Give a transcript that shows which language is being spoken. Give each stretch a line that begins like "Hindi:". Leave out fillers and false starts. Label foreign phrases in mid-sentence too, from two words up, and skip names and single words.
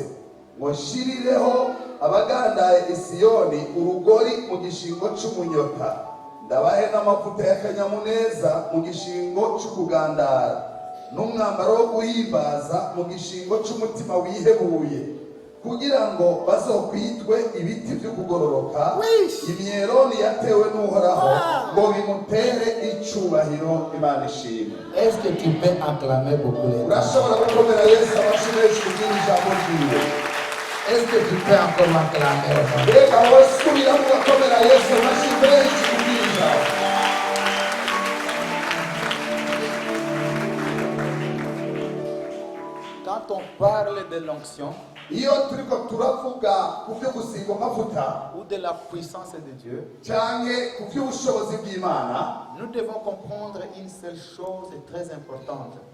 Rundi: ngo shirireho abagandaye Isiyoni urugori mu gishingo c'umunyota, ndabahe n'amavuta y'akanyamuneza mu gishingo c'ukugandara, n'umwambaro wo guhimbaza mu gishingo c'umutima wihebuye, kugira ngo bazokwitwe ibiti byo kugororoka, imyeroni yatewe n'Uhoraho, ngo bimutere icubahiro. Imana ishimwe.
French: Est-ce que tu peux acclamer beaucoup les
Rundi: urashobora gukomera Yesu abashimeje kugira ijambo ryiwe?
French: Est-ce que tu peux encore acclamer?
Rundi: Reka wasubira mu gukomera Yesu abashimeje kugira ijambo.
French: Quand on parle de l'onction ou de la puissance de Dieu, nous devons comprendre une seule chose très importante.